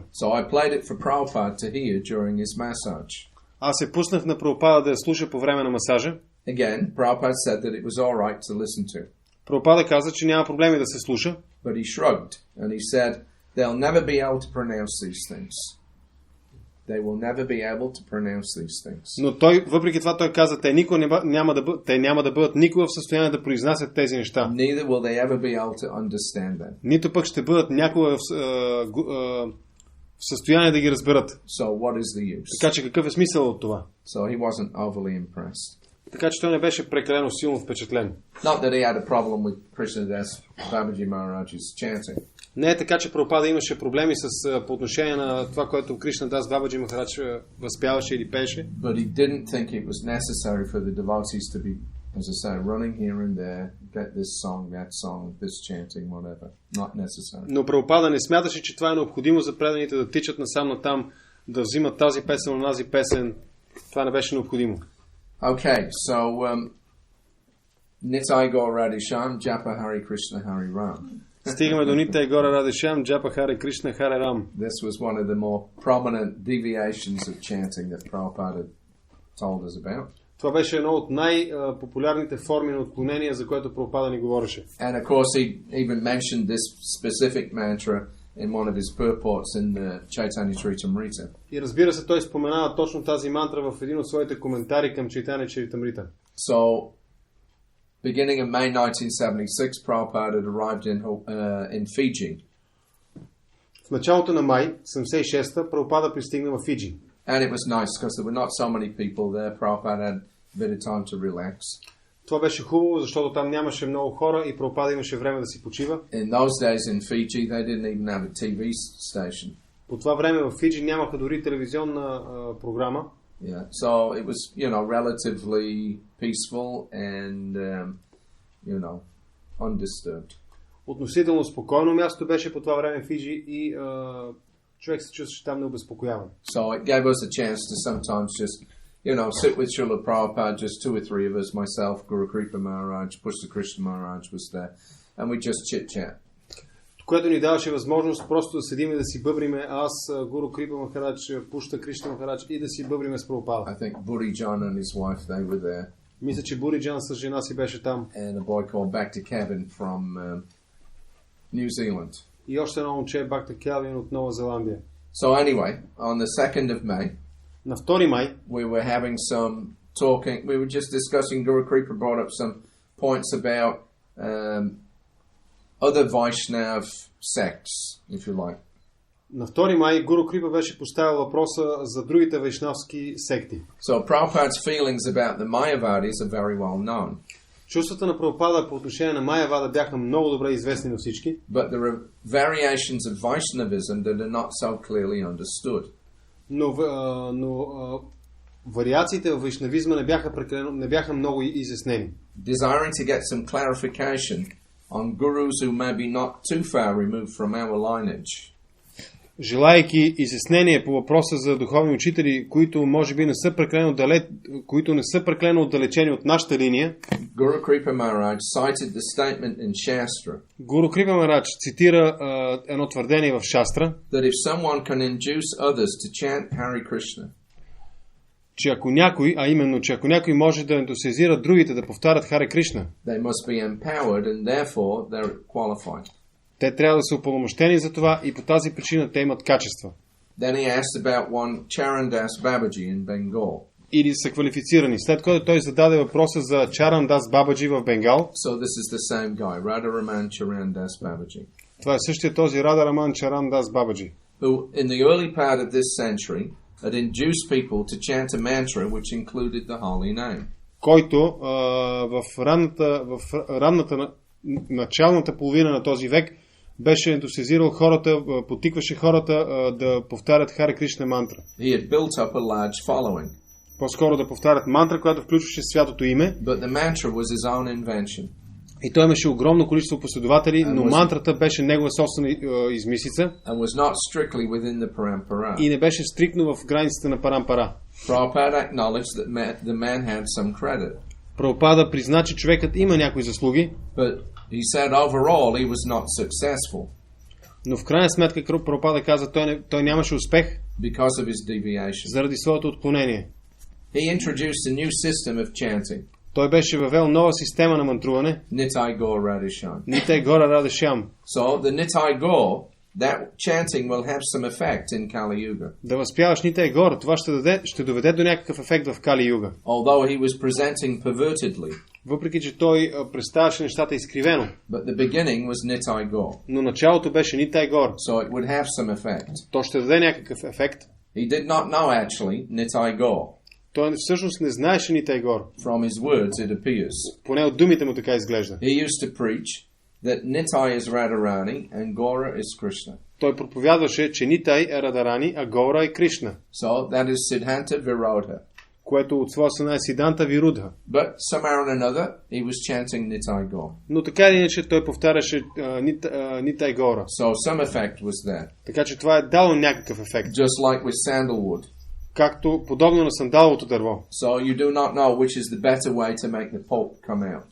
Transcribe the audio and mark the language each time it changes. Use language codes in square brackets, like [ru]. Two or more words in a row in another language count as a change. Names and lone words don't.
[en] So I played it for Prabhupada to hear during his massage. [bg] Аз се пуснах на Прабхупада да я слуша по време на масажа. [en] Again, Prabhupada said that it was all right to listen to. [bg] Прабхупада каза, че няма проблеми да се слуша. [en] But he shrugged and he said, they'll never be able to pronounce these things. They will never be able to pronounce these things. [bg] Но въпреки това той каза, те няма да бъдат никога в състояние да произнасят тези неща. [en] Neither will they ever be able to understand them. [bg] Нито пък ще бъдат някога в състояние да ги разберат. [en] So what is the use? [bg] Така че какъв е смисъл от това? [en] So he wasn't overly impressed. [bg] Така че той не беше прекалено силно впечатлен. [en] Not that he had a problem with Krishnadas Babaji Maharaj's chanting. [bg] Не е така, че Прабхупада имаше проблеми по отношение на това, което Кришнадас Бабаджи Махарадж възпяваше или пееше. [en] But he didn't think it was necessary for the devotees to be, as I say, running here and there, get this song, that song, this chanting, whatever. Not necessary. [bg] Но Прабхупада не смяташе, че това е необходимо за преданите да тичат насам натам, да взимат тази песен, онази песен. Това не беше необходимо. [en] Okay, so Nitai Gaur Radhisham, Japa Hare Krishna Hare Ram. [bg] Стигаме до Нитай Гора Радишам, Джапа Харе Кришна Харе Рам. [en] This was one of the more prominent deviations of chanting that Prabhupada told us about. [bg] Това беше едно от най-популярните форми на отклонения, за което Прабхупада ни говореше. [en] And of course he even mentioned this specific mantra in one of his purports in the Chaitanya Charitamrita. [bg] И разбира се, той споменава точно тази мантра в един от своите коментари към Chaitanya Charitamrita. [en] So beginning in May 1976, Prabhupada had arrived in Fiji. [bg] В началото на май 76-та Прабхупада пристигна в Фиджи. [en] And it was nice because there were not so many people there. Prabhupada had a bit of time to relax. [bg] Това беше хубаво, защото там нямаше много хора и Прабхупада имаше време да си почива. [en] In those days in Fiji, they didn't even have a TV station. [bg] По това време в Фиджи нямаха дори телевизионна програма. [en] Yeah, so it was, relatively peaceful, and undisturbed. [bg] Относително спокойно място беше по това време Фиджи и човек се чувстваше там необезпокояван. [en] So it gave us a chance to sometimes just, sit with Srila Prabhupada, just 2 or 3 of us, myself, Guru Kripa Maharaj, Pushta Krishna Maharaj was there, and we just chit-chat. [bg] Което ни даваше възможност просто да седим и да си бъбриме, аз, Гуру Крипа Махарадж, Пушта Кришна Махарадж и да си бъбриме с Прабхупада. [en] I think Buri John and his wife, they were there. [bg] Мисля, че Бури Джан с жена си беше там. [en] And a boy called Bhakta Kevin from New Zealand. [bg] И още едно момче, Бхакта Келвин от Нова Зеландия. [en] So anyway, on the 2nd of May, [bg] на 2 май, [en] we were having some talking, we were just discussing, Guru Kripa brought up some points about other Vaishnav sects, if you like. [bg] На 2 май Гуру Крипа беше поставил въпроса за другите вайшнавски секти. [en] So Prabhupada's feelings about the Mayavadis are very well known. [bg] Чувствата на Прабхупада по отношение на Майявада бяха много добре известни на всички. [en] But there are variations of Vaishnavism that are not so clearly understood. [bg] Но вариациите в вайшнавизма не бяха много изяснени. [en] Desiring to get some clarification on gurus who may be not too far removed from our lineage. [bg] Желайки изяснение по въпроса за духовни учители, които може би не са прекалено отдалечени от нашата линия, [en] Guru Kripa Maharaj cited the statement in Shastra. [bg] Гуру Крипа Махарадж цитира едно твърдение в Шастра, [en] that if someone can induce others to chant Hare Krishna, [bg] че ако някой може да ентусиазира другите да повтарят Харе Кришна, [en] they must be empowered and therefore they're qualified. [bg] Те трябва да са упълномощени за това и по тази причина те имат качества. [en] Then he asked about one Charandas Babaji in Bengal. [bg] Или са квалифицирани. След което той зададе въпроса за Чарандас Бабаджи в Бенгал. [en] So this is the same guy, Radharaman Charandas Babaji. [bg] Това е същия този Радhaраman Чарандас Бабаджи, [en] who in the early part of this century had induced people to chant a mantra which included the holy name. [bg] Който в ранната началната половина на този век беше ентусиазирал хората, потикваше хората да повтарят Харе Кришна мантра. [en] He had built up a large following. [bg] По-скоро да повтарят мантра, която включваше святото име. [en] But the mantra was his own invention. [bg] И той имаше огромно количество последователи, но мантрата беше негова собствена измислица. [en] And was not strictly within the parampara. [bg] И не беше стриктно в границите на парампара. [en] Prabhupada acknowledged that the man had some credit. [bg] Прабхупада призна, че човекът има някои заслуги. [en] But he said overall he was not successful. [bg] Но в крайна сметка Прабхупада каза, той нямаше успех [en] because of his deviation. [bg] Заради своето отклонение. [en] He introduced a new system of chanting. [bg] Той беше въвел нова система на мантруване. [en] Nitai Gaur Radhesham. [bg] Nitai Gaur Radhesham. [en] So the Nitai Gaur, that chanting will have some effect in Kali Yuga. [bg] Да възпяваш Nitai Gaur, това ще доведе до някакъв ефект в Кали Юга. [en] Although he was presenting pervertedly. [bg] Въпреки че той представяше нещата изкривено. [en] But the beginning was Nitai Gaur. [bg] Но началото беше Nitai Gaur. [en] So it would have some effect. [bg] То ще даде някакъв ефект. [en] He did not know actually Nitai Gaur. [bg] Той всъщност не знаеше Nitai Gaur. [en] From his words it appears. [bg] Поне от думите му така изглежда. [en] He used to preach that Nitai is Radharani and Gaura is Krishna. [bg] Той проповядваше, че Нитай е Радарани, а Гора е Кришна. [en] So that is [sa] सिद्धान्त विरोध. [bg] Което от своя страна е [sa] सिद्धान्त विरोध. [en] But somehow or another he was chanting Nitai Gaur. [bg] Но така или иначе той повтаряше Nitai Gaur. [en] So some effect was there. [bg] Така че това е дало някакъв ефект. [en] Just like with sandalwood. [bg] Както подобно на сандаловото дърво. [en] So you do not know which is the better way to make the pulp come out.